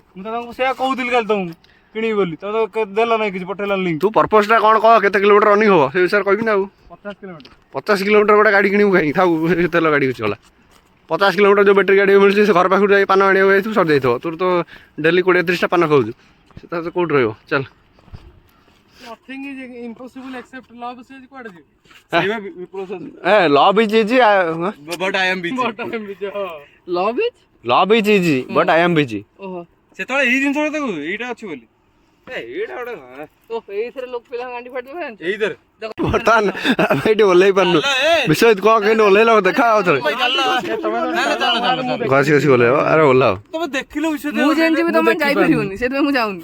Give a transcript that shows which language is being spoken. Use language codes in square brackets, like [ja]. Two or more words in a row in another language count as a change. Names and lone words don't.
[or] ମୁଁ ତ ତାଙ୍କୁ ସେୟା କହୁଥିଲି କାଲି ତମକୁ କିଣିବି ବୋଲି ତମେ ତ ଦେଲ ନାହିଁ କିଛି ପଠେଇଲା ଲିଙ୍କ୍ ତୁ ପର୍ପସ୍ଟା କ'ଣ କହ କେତେ କିଲୋମିଟର ରନିଂ ହବ ସେ ବିଷୟରେ କହିବି ନା ଆଉ 50 କିଲୋମିଟର ଗୋଟେ ଗାଡ଼ି କିଣିବୁ କାହିଁକି ଥାଉ ତେଲ ଗାଡ଼ି କିଛି ଗଲା 50 କିଲୋମିଟର ଯେଉଁ ବ୍ୟାଟେରୀ ଗାଡ଼ି ମିଳୁଛି ସେ ଘର ପାଖରୁ ଯାଇ ପାନ ଆଣିବାକୁ ଯାଇଥିବୁ ସରିଯାଇଥିବ ତୋର ତ ଡେଲି 20-30ଟା ପାନ ଖାଉଛୁ ସେ ତ କେଉଁଠି ରହିବ ଚାଲ [en] love is easy but I am busy love is easy but I am busy [or] ସେତେବେଳେ ଏଇ ଜିନିଷ ତାକୁ ଏଇଟା ଅଛି ବୋଲି ଏଇଟା ଗୋଟେ ଏଇଥିରେ ଲୋକ ପିଲା ଗାଣ୍ଡି ଫାଟିଦେବେ ଏଇଥିରେ ବର୍ତ୍ତମାନ ଆମେ ଏଇଠି ଓହ୍ଲେଇ ପାରୁନୁ ବିଶ୍ୱଜିତ କ'ଣ କେମିତି ଓହ୍ଲେଇଲ ଦେଖା ଆଉ ଥରେ ଘଷି ଘଷି ଓହ୍ଲେଇବ ଆରେ ଓହ୍ଲାଅ ତମେ ଦେଖିଲ ମୁଁ ଜାଣିଛି ତମେ ଯାଇପାରିବନି ସେଥିପାଇଁ ମୁଁ ଯାଉନି